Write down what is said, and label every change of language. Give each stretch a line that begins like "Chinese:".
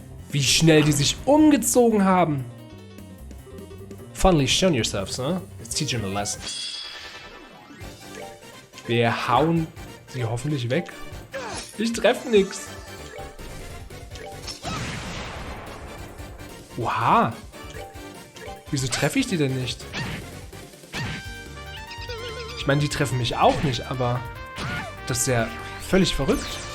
German: Wie schnell die sich umgezogen haben.
English: Finally shown yourselves, huh? Let's teach them a lesson.
German: Wir hauen sie hoffentlich weg. Ich treffe nix. Oha. Wieso treffe ich die denn nicht? Ich meine, die treffen mich auch nicht, aber das ist ja völlig verrückt.